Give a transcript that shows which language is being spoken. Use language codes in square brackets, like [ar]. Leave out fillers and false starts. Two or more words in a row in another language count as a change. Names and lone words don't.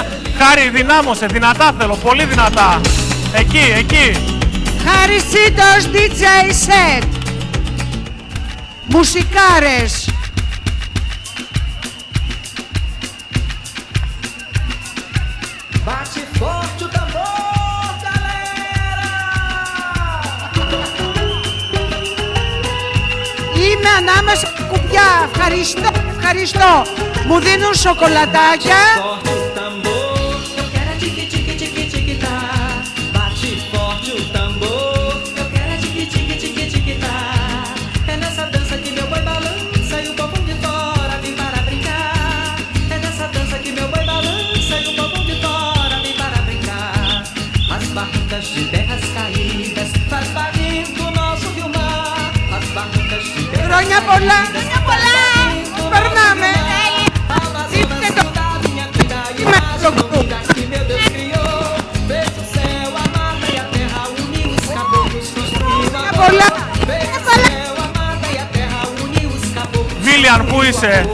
[el] Χάρη, δυνάμωσε, δυνατά θέλω, πολύ δυνατά. Εκεί, εκεί. Χάρης Τσίτος, [en] DJ set. [el] Μουσικάρες. [pt] Bate forte o tambor, galera! [el] Είμαι ανάμεσα στα κουμπιά. Ευχαριστώ, ευχαριστώ. Μου δίνουν σοκολατάκια. [pt] Bate forte o tambor, eu quero tique-tique-tique-tique-tá. É nessa dança que meu boi balança e o povo de fora vem para brincar. É nessa dança que meu boi balança e o povo de fora vem para brincar. As barrancas de terras caídas faz barrento o nosso rio mar. As barrancas de terras [el] Χρόνια πολλά, χρόνια πολλά. Περνάμε. Δείτε το. Είμαι στο κουμπί. Βίλιαν, πού είσαι?